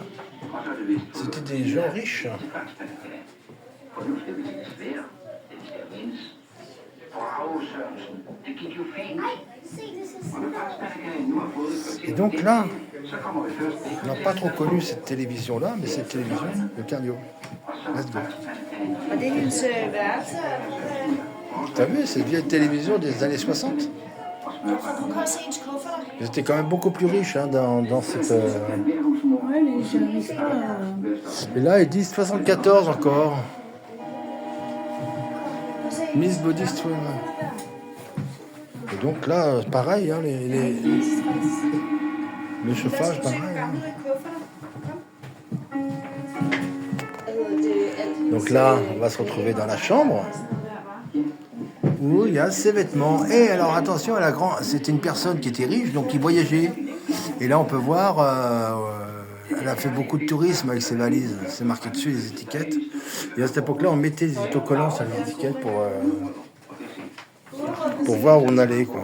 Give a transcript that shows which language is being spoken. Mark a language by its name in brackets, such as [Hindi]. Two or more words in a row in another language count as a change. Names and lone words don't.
[French] C'était des gens riches. Et donc là, on n'a pas trop connu cette télévision-là, mais cette télévision, le cardio. [English] Let's go. [Danish] Og det er hendes værelse. [French] T'as vu, cette vieille télévision des années 60? [Danish] Du kan se hendes kufferter. [French] Ils étaient quand même beaucoup plus riches hein, dans cette... Ouais, mais j'arrive pas à... Et là, ils disent 74 encore. [Danish] Og se [English] Miss Body Stream. [French] Et donc là, pareil, hein, le chauffage, pareil. Hein. [Danish] gamle kufferter. Hvad hedder det? [French] Donc là, on va se retrouver dans la chambre où il y a ses vêtements. Et alors attention, c'était une personne qui était riche, donc qui voyageait. Et là, on peut voir elle a fait beaucoup de tourisme avec ses valises. C'est marqué dessus les étiquettes. Et à cette époque-là, on mettait des autocollants sur les étiquettes pour voir où on allait, quoi.